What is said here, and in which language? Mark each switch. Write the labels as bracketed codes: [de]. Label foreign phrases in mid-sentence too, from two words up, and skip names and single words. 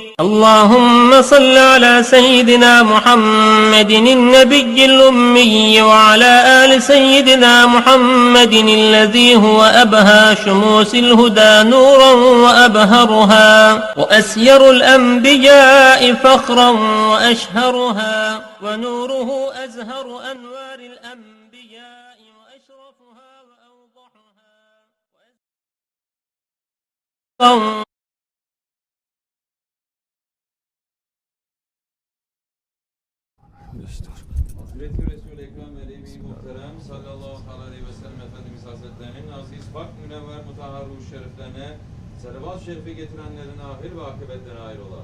[ar] اللهم صل على سيدنا محمد النبي الأمي وعلى آل سيدنا محمد الذي هو أبهى شموس الهدى نورا وأبهرها وأسير الأنبياء فخرا وأشهرها ونوره أزهر أنوار الأنبياء وأشرفها وأوضحها [tr] Hazreti Resul-i Ekrem ve Nebi Muhterem sallallahu aleyhi ve sellem Efendimiz Hazretlerinin aziz, pak, münevver, mutahhar ruh şeriflerine salavat-ı şerifi getirenlerin ahir ve akıbetlerine hayrola.